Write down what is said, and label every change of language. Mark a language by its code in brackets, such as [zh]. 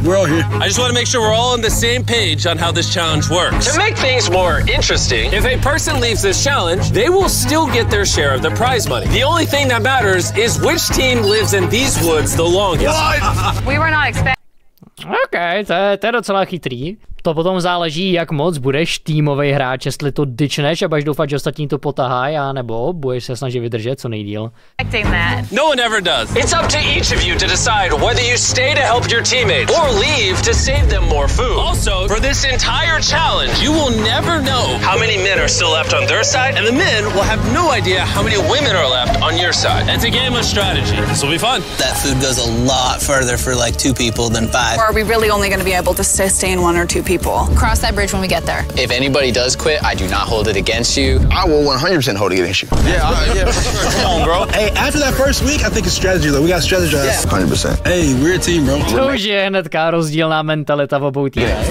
[en] We're all here. I just want to make sure we're all on the same page on how this challenge works. To make things more interesting, if a person leaves this challenge, they will still get their share of the prize money. The only thing that matters is which team lives in these woods the longest. We were not expecting. [cs] OK, to je docela chytrý. To potom záleží, jak moc budeš týmový hráč, jestli to dyčneš a budeš doufat, že ostatní to potahají, anebo budeš se snažit vydržet co nejdíl. [en] No one ever does. It's up to each of you to decide whether you stay to help your teammates or leave to save them more food. Also, for this entire challenge, you will never know how many men are still left on their side, and the men will have no idea how many women are left on your side. It's a game of strategy. This will be fun. That food goes a lot further for like 2 people than 5. Or are we really only going to be able to sustain 1 or 2 people? Cross that bridge when we get there. If anybody does quit, I do not hold it against you. I will 100% hold it against you. Yeah, for sure. Come on, bro. Hey, after that first week, I think it's strategy though. We got strategize. Yeah. 100%. Hey, we're a team, bro. [cs] To už je hnedka rozdílná mentalita v obou týmech.